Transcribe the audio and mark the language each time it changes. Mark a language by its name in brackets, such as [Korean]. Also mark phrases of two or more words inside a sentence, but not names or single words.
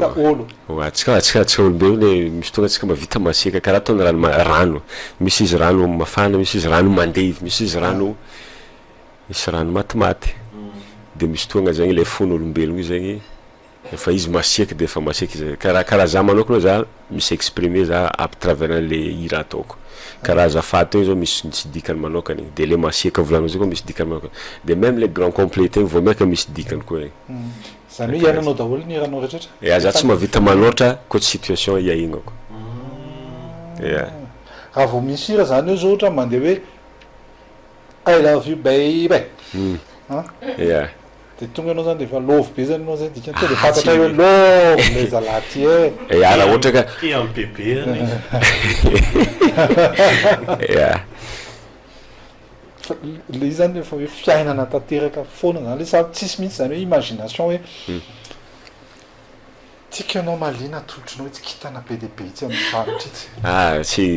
[Malagasy] Atsika olombelo le misy tonga atsika mavita masiaka karaha ataony rano. Misy izy rano mafana, misy izy rano mandevy, misy izy rano matimaty. De misy tonga zegny le fon'olombelogno zegny efa izy masiaka de efa masiaka izy. Karaha za manokana za misy exprimer za [French] à travers le [Malagasy] hira ataoko. Karaha azafady zao misy dikany manokana de le masiaka volanao zay koa misy dikany manokana. [French] De même les grands complets [Malagasy] tegny vao miaka misy dikany koa igny. Zany hoe iananao daholo ny iranao rehetraretra? Ya, za tsy mavita manoatra koa situation iahignako. Ya. Raha vao misy hira zany io zao ohatra mandeha hoe [English] I love you baby. [Malagasy] Ya. De tonga anao zany de efa love be zany anao zay dikany de fantatra hoe love le zalaty e. Ya, raha ohatra ka ty amin'ny bebe any. Ya. Le zany efa hoe fiainana tanteraka foana zany le sady tsisy mihitsy zany hoe imagination hoe tikanao malina totronao tsy kitana be de be tsy amin'ny faritra itsy.